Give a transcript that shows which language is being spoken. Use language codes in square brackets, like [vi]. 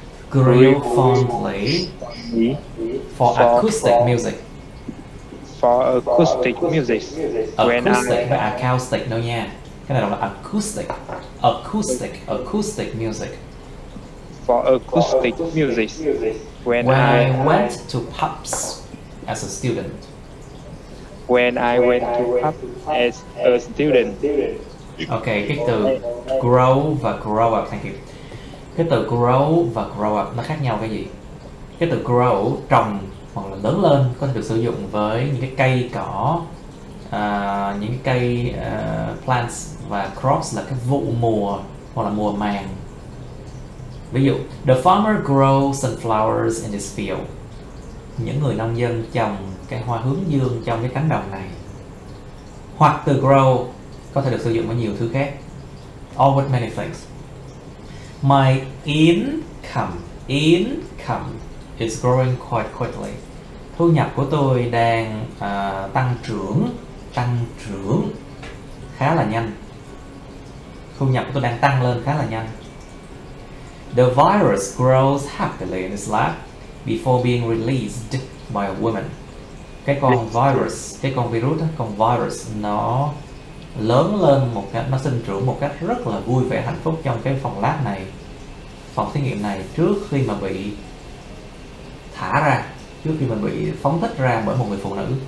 [en] Grew fondly for acoustic music. For acoustic music. [vi] Acoustic và acoustic đâu nha. Cái này là acoustic. [en] Acoustic music. For acoustic music. When I went to pubs as a student. When I went to pubs as a student. [vi] Okay, cái từ grow và grow up, [en] thank you. [vi] Cái từ grow và grow up nó khác nhau cái gì? Cái từ grow trồng hoặc là lớn lên có thể được sử dụng với những cái cây cỏ, những cái cây plants, và crops là cái vụ mùa hoặc là mùa màng. Ví dụ, [en] the farmer grows sunflowers in this field. [vi] Những người nông dân trồng cây hoa hướng dương trong cái cánh đồng này. Hoặc từ grow có thể được sử dụng với nhiều thứ khác. [en] All with many things. My income is growing quite quickly. [vi] Thu nhập của tôi đang tăng trưởng khá là nhanh. Thu nhập của tôi đang tăng lên khá là nhanh. [en] The virus grows happily in its lab before being released by a woman. [vi] Cái con virus, cái con virus, con virus nó lớn lên một cách, nó sinh trưởng một cách rất là vui vẻ hạnh phúc trong cái phòng lab này, phòng thí nghiệm này, trước khi mà bị thả ra, trước khi mà bị phóng thích ra bởi một người phụ nữ.